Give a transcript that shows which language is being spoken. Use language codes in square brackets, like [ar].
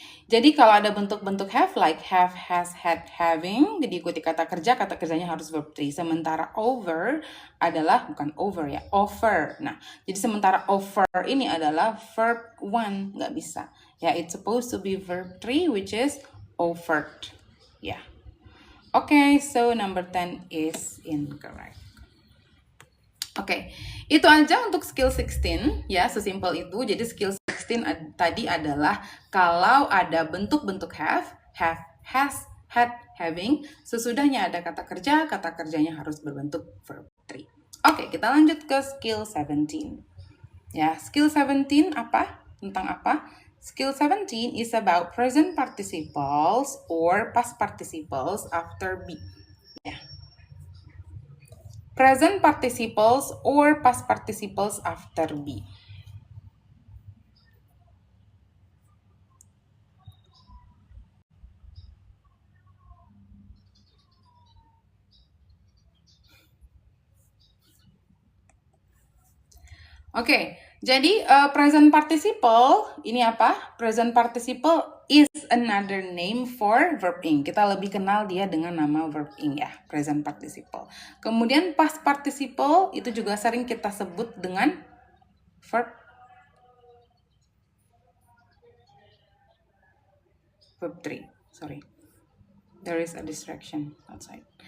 [id] Jadi kalau ada bentuk-bentuk have like have, has, had, having, diikuti kata kerjanya harus verb 3. Sementara over adalah bukan over ya, offer. Nah, jadi sementara offer ini adalah verb 1, nggak bisa. [en] Ya, it's supposed to be verb 3 which is offered. Ya. Okay, so number 10 is incorrect. [id] Oke, itu aja untuk skill 16 ya, sesimpel itu. Jadi skill 16 tadi adalah kalau ada bentuk-bentuk have, has, had, having, sesudahnya ada kata kerjanya harus berbentuk verb 3. Oke, kita lanjut ke skill 17. Ya, skill 17 apa? Tentang apa? [en] Skill 17 is about present participles or past participles after be. Ya. Present participles or past participles after be. [id] Oke, jadi present participle ini apa? [en] Present participle is another name for verb ing. [id] Kita lebih kenal dia dengan nama verb ing ya, present participle. Kemudian past participle itu juga sering kita sebut dengan verb 3. [en] Sorry. There is a distraction outside.